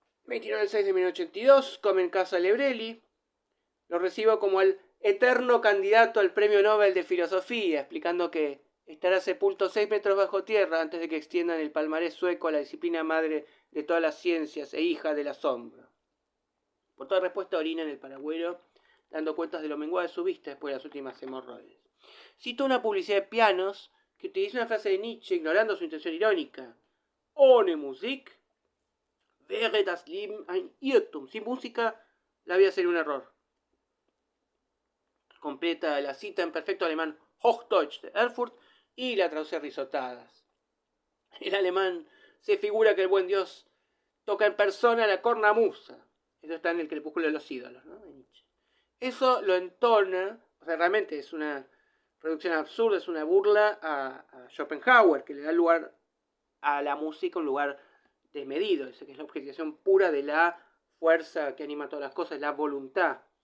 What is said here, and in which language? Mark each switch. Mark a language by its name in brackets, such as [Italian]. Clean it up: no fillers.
[Spanish] 29 del 6 de 1982, come en casa Lebrelli. Lo recibo como el eterno candidato al premio Nobel de Filosofía, explicando que estará sepulto 6 metros bajo tierra antes de que extiendan el palmarés sueco a la disciplina madre de todas las ciencias e hija del asombro. Por toda respuesta orina en el paragüero, dando cuentas de lo menguado de su vista después de las últimas hemorroides. Cito una publicidad de pianos que utiliza una frase de Nietzsche ignorando su intención irónica. [German] Ohne Musik wäre das Leben ein Irrtum. [Spanish] Sin música, la vida sería un error. Completa la cita en perfecto alemán Hochdeutsch de Erfurt y la traduce a risotadas. El alemán se figura que el buen Dios toca en persona la cornamusa. Eso está en el crepúsculo de los ídolos, ¿no? De Nietzsche. Eso lo entona, o sea, realmente es una producción absurda, es una burla a Schopenhauer, que le da lugar a la música un lugar desmedido, esa que es la objetivación pura de la fuerza que anima todas las cosas, la voluntad.